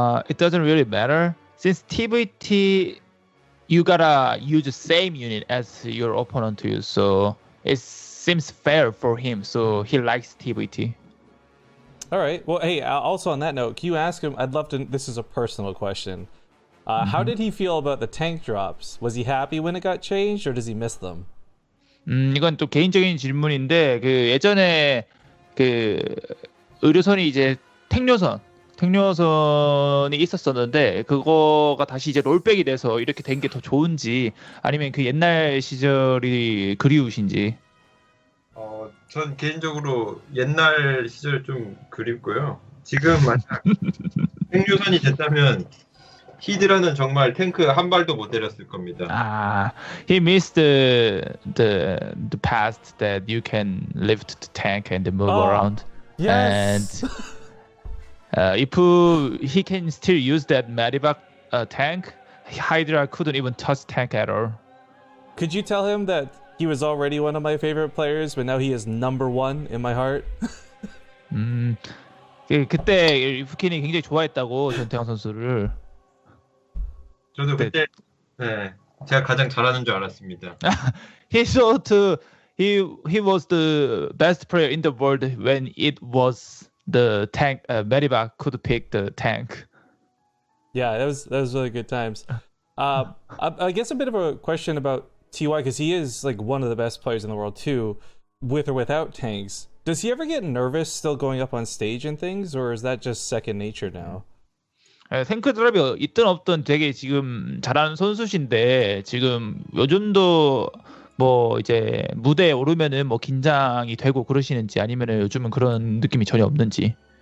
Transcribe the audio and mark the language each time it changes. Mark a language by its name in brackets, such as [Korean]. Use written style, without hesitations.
[English] It doesn't really matter since TVT you gotta use the same unit as your opponent to use, so it seems fair for him, so he likes TVT. All right. Well, hey, also on that note, can you ask him? I'd love to. This is a personal question. How did he feel about the tank drops? Was he happy when it got changed, or does he miss them? [Korean] 이건 또 개인적인 질문인데 그 예전에 그 의료선이 이제 택뇨선이 있었었는데 그거가 다시 이제 롤백이 돼서 이렇게 된 게 더 좋은지 아니면 그 옛날 시절이 그리우신지. 전 개인적으로 옛날 시절 좀 그립고요. 지금 만약 택뇨선이 됐다면 히드라는 정말 탱크 한 발도 못 때렸을 겁니다. [English] He missed the past that you can lift the tank and move around. Yes. And if he can still use that Medivac tank, Hydra couldn't even touch tank at all. Could you tell him that he was already one of my favorite players, but now he is number one in my heart? [Korean] 그때 리프킨이 굉장히 좋아했다고 전태양 선수를. 저도 그때 제가 가장 잘하는 줄 알았습니다. [English] He thought he was the best player in the world when it was the tank. Medivac could pick the tank. Yeah, that was really good times. I guess a bit of a question about TY because he is like one of the best players in the world too, with or without tanks. Does he ever get nervous still going up on stage and things, or is that just second nature now? [Korean] 탱크 드랍이 있든 없든 되게 지금 잘하는 선수신데 지금 요즘도 뭐 이제 무대에 오르면은 뭐 긴장이 되고 그러시는지 아니면은 요즘은 그런 느낌이 전혀 없는지.